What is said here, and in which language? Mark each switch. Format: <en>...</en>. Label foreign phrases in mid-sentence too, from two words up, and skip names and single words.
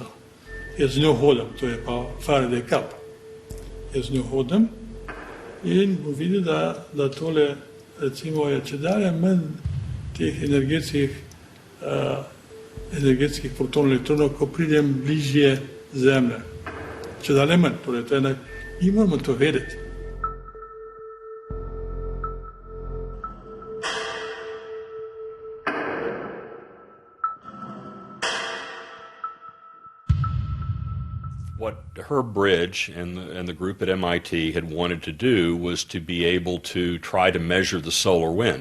<sl>Jaz z njo hodim, to je pa</sl> <en>Faraday cup.</en> <sl>Jaz z njo hodim in bo videl, da tole, recimo, je če dalje manj teh energetskih protonov elektronov, ko pridem bližje Zemlje. Če dalje manj, torej to je mi moramo to vedeti.</sl> <en>What Herb Bridge and the group at MIT had wanted to do was to be able to try to measure the solar wind.</en>